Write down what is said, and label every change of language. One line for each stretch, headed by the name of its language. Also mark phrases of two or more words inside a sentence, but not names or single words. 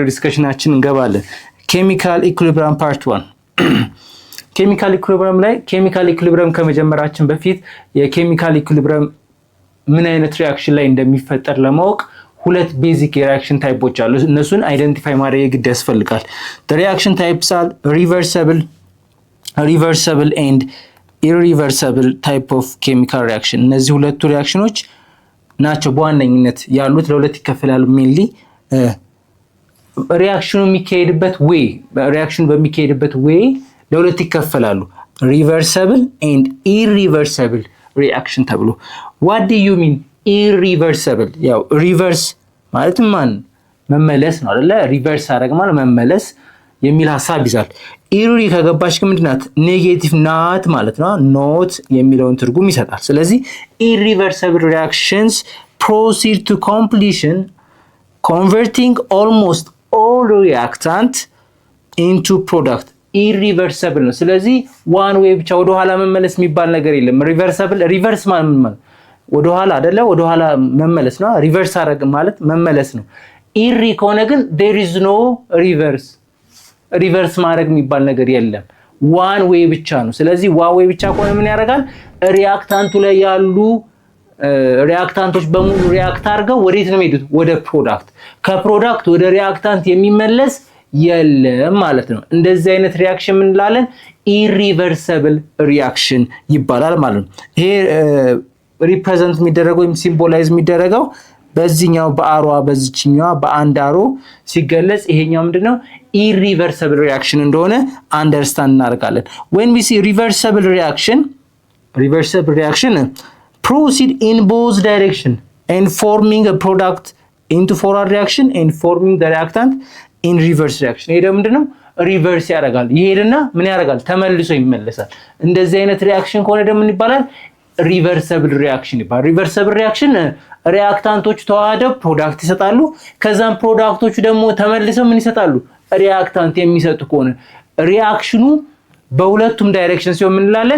Amharic: ዲስከሽናችን እንገባለን።
English: chemical equilibrium part 1 chemical equilibrium
Amharic: ላይ
English: chemical equilibrium
Amharic: ከመጀመራችን በፊት የኬሚካል ኢኩሊብሪየም ምን አይነት ሪአክሽን ላይ እንደሚፈጠር ለማወቅ ሁለት ቤዚክ የሪአክሽን ታይፖች አሉ። እነሱን አይደንቲፋይ ማድረግ ግድ ያስፈልጋል።
English: the reaction types are reversible and irreversible type of chemical reaction።
Amharic: እነዚህ ሁለቱ ሪአክሽኖች ናቸው በዋነኝነት ያሉት፣ ለሁለት ይከፈላሉ። ሜንሊ ሪአክሽኑ በሚካሄድበት ዌይ ለሁለት ይከፈላሉ፣
English: reversible and irreversible reaction
Amharic: ተብሎ።
English: what do you mean irreversible?
Amharic: ያው ሪቨርስ ማለት መመለስ ነው አይደለ? ሪቨርስ አደረግ ማለት መመለስ የሚል ሐሳብ ይዛል። ኢሪ ከገባሽ ምንድናት? ኔጌቲቭ ናት ማለት ነው። ኖት የሚለውን ትርጉም ይሰጣል። ስለዚህ
English: irreversible reactions proceed to completion converting almost all reactant into product.
Amharic: irreversible ነው። ስለዚህ
English: one way
Amharic: ብቻ ወደ ኋላ መመለስ የሚባል ነገር የለም። ሪቨርስ ማለት ወደ ኋላ አይደለ? ወደ ኋላ መመለስ ነው። ሪቨርስ አረግ ማለት መመለስ ነው። ኢሪ ከሆነ ግን
English: there is no
Amharic: ሪቨርስ ማድረግ የሚባል ነገር የለም።
English: one way
Amharic: ብቻ ነው። ስለዚህ
English: one way
Amharic: ብቻ ከሆነ ምን ያደርጋል? ሪአክታንቱ ላይ ያሉ ሪአክታንቶች በሙሉ ሪአክት አድርገው ወዴት ነው የሚሄዱት? ወደ ፕሮዳክት። ከፕሮዳክት ወደ ሪአክታንት የሚመለስ የለም ማለት ነው። እንደዚህ አይነት ሪአክሽን ምን እንላለን?
English: irreversible reaction
Amharic: ይባላል ማለት ነው። ይሄ ሪፕሬዘንት የሚደረገው ወይም ሲምቦላይዝ የሚደረገው በዚህኛው በአሯ በዚህኛው በአንድ አሮ ሲገለጽ ይሄኛው ምንድነው?
English: irreversible reaction
Amharic: እንደሆነ አንደርስታንድ እናደርጋለን።
English: when we see reversible reaction proceed in both direction and forming a product into forward reaction and forming the reactant in reverse reaction።
Amharic: ይሄ ምንድነው? ሪቨርስ ያደርጋል። ይሄድና ምን ያደርጋል? ተመልሶ ይመለሳል። እንደዚህ አይነት ሪአክሽን ከሆነ ደግሞ ምን ይባላል?
English: reversible reaction
Amharic: ይባላል።
English: reversible reaction
Amharic: ሪአክታንቶች ተዋህደው ፕሮዳክት ይሰጣሉ። ከዛም ፕሮዳክቶቹ ደግሞ ተመልሰው ምን ይሰጣሉ? ሪአክታንት የሚሰጡ ከሆነ ሪአክሽኑ በሁለቱም ዳይሬክሽን ሲሆን ምን እንላለን?